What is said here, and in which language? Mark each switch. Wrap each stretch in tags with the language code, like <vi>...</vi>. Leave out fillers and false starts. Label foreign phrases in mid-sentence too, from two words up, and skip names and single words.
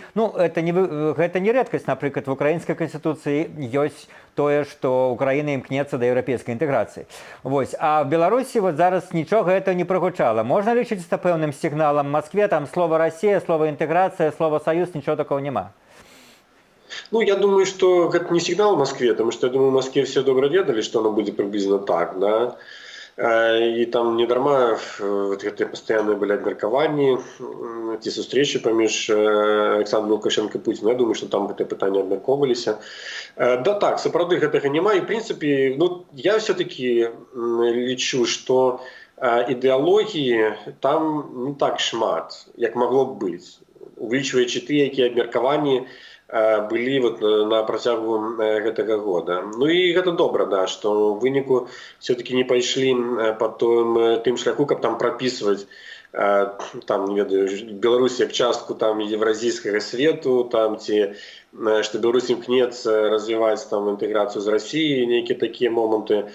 <be>Ну, гэта не рэдкасць, напрыклад, в украінскай Конституцыі ёсць тое, што Украіна імкнецца да еўрапейскай інтэграцыі. Вось. А в Беларусі вот зараз нічога гэта не прагучала. Можна лічыць з пэўным сігналам Москве, там слова «Расія», слова «інтэграцыя», слова «Саюз», нічого такого няма? Ну,</be> <ru>я думаю, что гэта не сигнал в Москве, потому что, я думаю, в Москве все</ru> <be>добра ведали,</be> <ru>что оно будет приблизно так, да.</ru> <be>И там не дарма вот гэтыя пастаянныя былі абмеркаванні, ці сустрэчы паміж Александром Лукашенко і Путінам. Я думаю, что там гэтыя пытанні абмяркоўваліся. Да так, сапраўды гэтага няма, і</be> <ru>в принципе,</ru> <be>ну, я все-таки лічу, что ідэалогіі там не так шмат, як магло б быць, улічваючы тыя, якія абмеркаванні былі вот на працягу гэтага года. Ну і гэта добра, да, што ў выніку все-таки не пайшлі па тым шляху, каб там прапісваць там, не ведаю, Беларусь як частку там еўразійскага свету, там ці што Беларусь імкнецца развіваць там інтэграцыю з Расіяй, нейкія такія моманты.</be>